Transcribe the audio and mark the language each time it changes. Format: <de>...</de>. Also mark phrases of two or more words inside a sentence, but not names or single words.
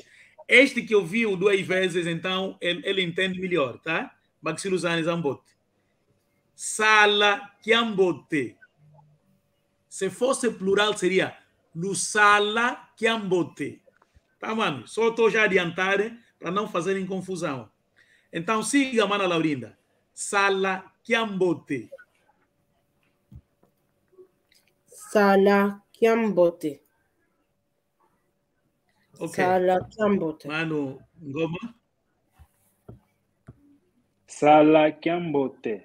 <pt>Este que ouviu 2 vezes, então ele entende melhor, tá?</pt> <kg>Baxilusani Zambote. Sala Kiambote.</kg> <pt>Se fosse plural, seria</pt> <kg>Lusala Kiambote.</kg> <pt>Tá, mano? Só estou já adiantar para não fazerem confusão. Então, siga,</pt> <kg>mana Laurinda. Sala Kiambote. Sala Kiambote.</kg> <pt>Ok.</pt> <kg>Sala Kiambote.</kg> <pt>Mano, Ngoma.</pt> <kg>Sala Kiambote.</kg>